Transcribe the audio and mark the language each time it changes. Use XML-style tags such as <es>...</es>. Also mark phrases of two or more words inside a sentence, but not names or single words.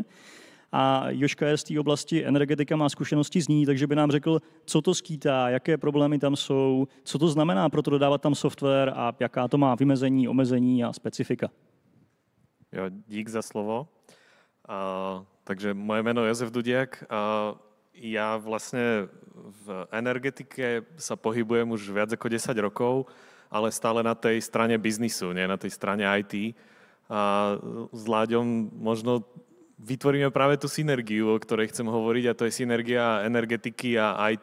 <cs>A Jožka je z té oblasti energetika, má zkušenosti z ní, takže by nám řekl, co to skýtá, jaké problémy tam jsou, co to znamená pro to dodávat tam software a jaká to má vymezení, omezení a specifika. Jo, dík za slovo. Takže moje jméno je Jozef Dudiak.</cs> <sk>Ja vlastne v energetike sa pohybujem už viac ako 10 rokov, ale stále na tej strane biznisu, nie na tej strane IT. A s Láďom možno vytvoríme práve tú synergiu, o ktorej chcem hovoriť, a to je synergia energetiky a IT.</sk>